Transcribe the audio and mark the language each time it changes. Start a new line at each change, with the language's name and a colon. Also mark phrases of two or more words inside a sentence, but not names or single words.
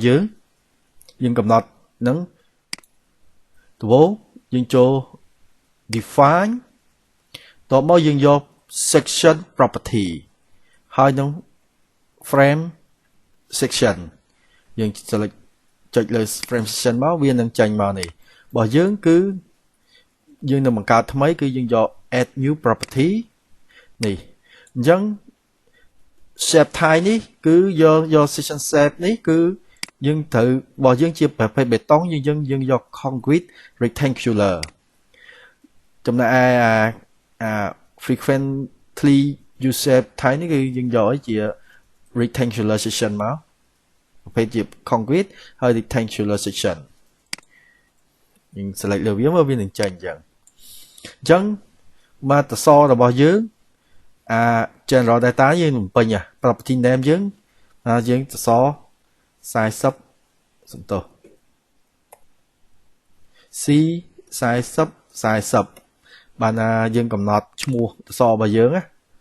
Khmer: យើងកំណត់នឹងដំបូងយើងចូល define តបមកយើងយក
English: section property
Khmer: ហើយនឹង
English: frame section
Khmer: យើង select ចុចលើ
English: frame section
Khmer: មកវានឹងចេញមកនេះរបស់យើងគឺយើងនឹងបង្កើតថ្មីគឺយើងយក
English: add new property
Khmer: នេះ អញ្ចឹង
English: shape type
Khmer: នេះគឺយក
English: section shape
Khmer: នេះគឺយើងត្រូវរបស់យើងជាប្រភេទបេ តុងយើងយក
English: concrete rectangular
Khmer: ចំណែកឯ
English: frequently use shape type
Khmer: នេះគឺយើងយកឲ្យជា
English: rectangular section
Khmer: មកប្រភេទជា concrete ហើយ
English: rectangular section
Khmer: យើង select លើវាមកវានឹងចេញអញ្ចឹងមកតសរបស់យើង
English: general data
Khmer: យើងបំពេញ
English: property name
Khmer: យើងសរស40សំទោស C 40 បានយើងកំណត់ឈ្មោះសររបស់យើងណា